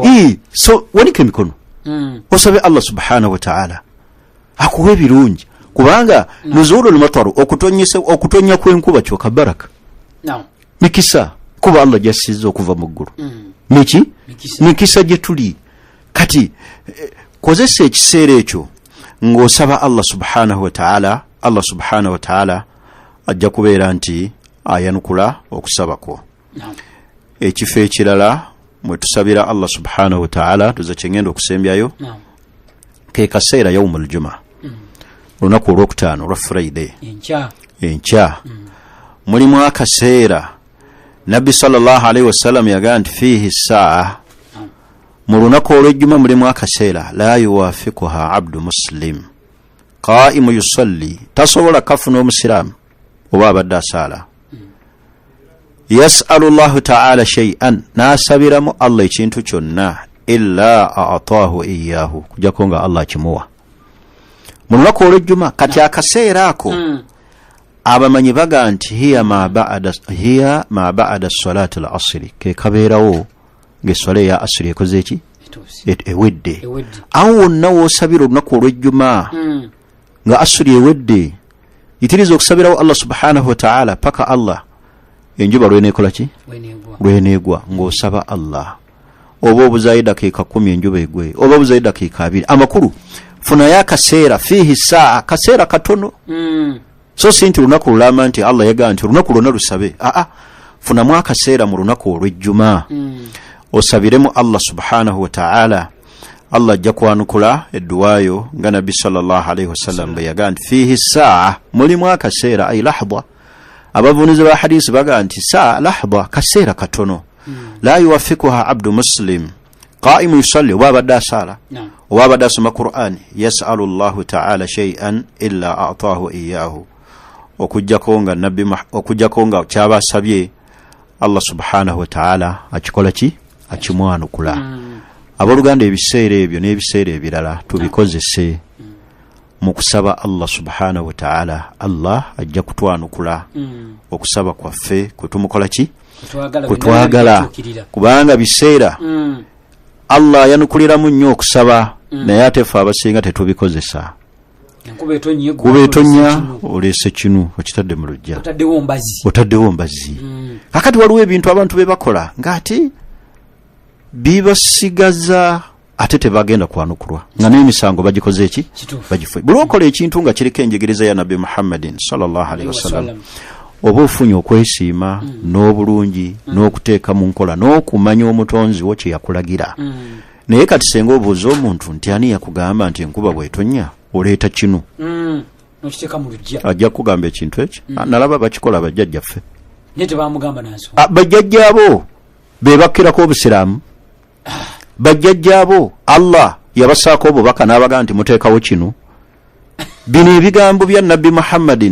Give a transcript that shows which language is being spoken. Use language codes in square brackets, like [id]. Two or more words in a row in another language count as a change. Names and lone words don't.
[lg] So wanika emikono osabe [ar] الله سبحانه وتعالى [lg] akuwe birungi kubanga [ar] نزول المطر, [lg] okutonnya kw'enkuba kyokka baraka. Mikisa kuba Allah jassiza okuva mu ggulu. Mikisa gye tuli. Kati kozesa ekiseera ekyo ng'osaba [ar] الله سبحانه وتعالى. الله سبحانه وتعالى [lg] ajja kubeera nti ayanukula okusaba kwo. Ekifo ekirala mwe tusabira [ar] الله سبحانه وتعالى [lg] tuza kyengenda okusembyayo ke kaseera [ar] يوم الجمعة, [lg] lunaku olwokutaano olwa Friday enkya. Mulimu akaseera Nabbi [ar] صلى الله عليه وسلم [lg] yagaa nti [ar] فيه ساعة, [lg] mu lunaku olw'ejjuma mulimu akaseera [ar] لا يوافقها عبد مسلم قائم يصلي, [lg] tasobola kafuna omusiraamu oba abadde asaala. [ar] يسأل الله تعالى شيئا, [lg] naasabiramu Allah ekintu kyonna [ar] إلا أعطاه إياه, [lg] kujjako nga Allah kimuwa mu lunaku olw'ejjuma. Kati akaseera ako abamanyi baga nti [ar] هي ما بعد صلاة العصر, [lg] ke kabeerawo ng'esswala ya asri ekoze eki? Ewedde. Awo wonna woosabira olunaku olw'ejjuma nga asri ewedde, yitiriza okusabirawo [ar] الله سبحانه وتعالى [lg] paka Allah enjuba lweneekola ki? Lweneegwa ng'osaba Allah. Oba obuzayo dakiika 10 enjuba egwe, oba obuzayo dakiika 2. Amakulu funayo akaseera [ar] فيه ساعة, [lg] kaseera katono. So si nti lunaku lulama nti Allah yagaa nti lunaku lwonna lusabe. Funamu akaseera mu lunaku olw'ejjuma osabiremu [ar] الله سبحانه وتعالى [lg] Allah ajja kwanukula edduwaayo nga nabbi [ar] صلى الله عليه وسلم [lg] bwe yagaa nti [ar] فيه ساعة [lg] mulimu akaseera [ar] أي لحظة [lg] abavunizi ba hadisi bagaa nti [ar] ساعة لحظة [lg] kaseera katono [ar] لا يوافقها عبد مسلم قائم يصلي [lg] oba abadde asaala oba abadde asoma qur'ani [ar] يسأل الله تعالى شيئا إلا أعطاه إياه [lg] okujjako nga kyaba asabye [ar] الله سبحانه وتعالى [lg] akikola ki akimwanukula aboluganda ebiseera ebyo n'ebiseera ebirala tubikozese mu kusaba [ar] الله سبحانه وتعالى [lg] Allah ajja kutwanukula okusaba kwaffe kutumukola ki kutwagala kubanga biseera Allah yanukuliramu nnyo okusaba naye ate ffe abasinga tetubikozesa kuba etonya oleese kinu okitadde mu lujja otaddewo mbazi kakati waliwo ebintu abantu be bakola ng'ate bibasigaza ate tebagenda kwanukulwa nga n'emisango bagikoze eki bagifuye buli okola ekintu nga kiriko enjigiriza ya nabbi Muhammadin [ar] صلى الله عليه وسلم [lg] oba ofunye okwesiima n'obulungi n'okuteeka mu nkola n'okumanya omutonzi wo kye yakulagira naye kati senga obuuza omuntu nti ani yakugamba nti enkuba bw'etonnya oleeta kinu ajja kugamba ekintu ekyo nalaba bakikola bajjajjaffe bajjajjaabo be bakkirako obusiraamu bajjajjaabo Allah yabasaako obubaka n'abagaa nti muteekawo kinu bino ebigambo bya nabbi Muhammadin